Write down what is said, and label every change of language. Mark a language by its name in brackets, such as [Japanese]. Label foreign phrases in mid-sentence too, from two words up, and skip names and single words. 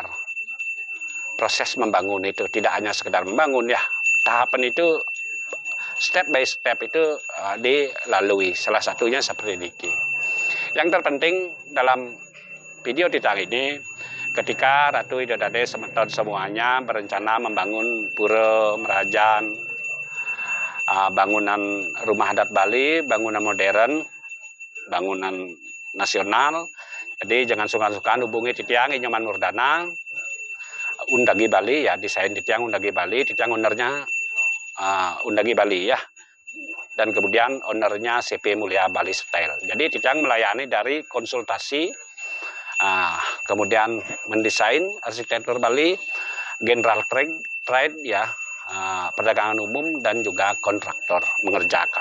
[Indonesian] Proses membangun itu tidak hanya sekedar membangun, ya. Tahapan itu [English] step by step [Indonesian] itu dilalui. Salah satunya seperti ini. Yang terpenting dalam video kita ini, ketika [Balinese] Ratu Idodade semeton [Indonesian] semuanya berencana membangun pura Merajan, bangunan rumah adat Bali, bangunan modern, bangunan nasional. Jadi jangan sungkan-sungkan hubungi Titiang Inyoman Murdana, Undagi Bali ya, desain Titiang Undagi Bali, Titiang ownernya Undagi Bali ya. Dan kemudian ownernya CP Mulia Bali Style. Jadi Titiang melayani dari konsultasi, kemudian mendesain arsitektur Bali, [English] general trade [Indonesian] ya, perdagangan umum dan juga kontraktor mengerjakan.